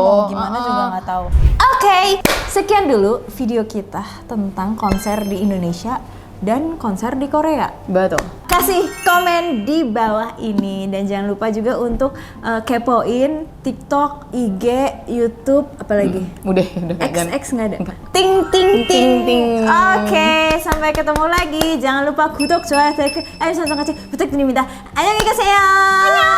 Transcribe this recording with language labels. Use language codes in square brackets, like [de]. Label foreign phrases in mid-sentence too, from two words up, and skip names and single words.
[id] mau gimana juga nggak tahu. Oke, sekian dulu video kita tentang konser di Indonesia dan konser di Korea. Betul. Kasih komen di bawah ini dan jangan lupa juga untuk kepoin TikTok, IG, YouTube, apalagi? Udah XX nggak ada. Ting ting ting ting. Oke, sampai ketemu lagi. [ko] Jangan lupa 구독, 좋아요, 댓글, 알림 설정까지 부탁드립니다. 안녕히 계세요.